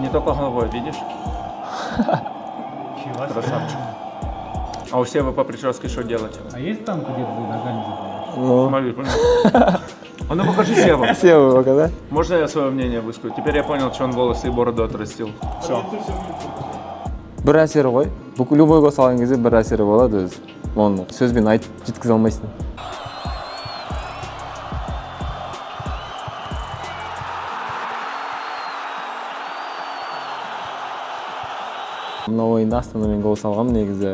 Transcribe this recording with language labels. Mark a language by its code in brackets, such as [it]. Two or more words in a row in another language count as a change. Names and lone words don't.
[ru] не только головой, видишь? Красавчик. А у Севы по прическе что делать? А есть там, где вы ногами забиваете? Смотри, а ну покажи Севу. Сева показать? Можно я свое мнение выскажу? Теперь я понял, что он волосы и бороду отрастил. Все. [kk] Бір әсері ғой. Любой гол салған кезде бір әсері болады өзі. Оны сөзбен айтып жеткізе алмайсың. Мына ойында Астанамен гол салғам негізі.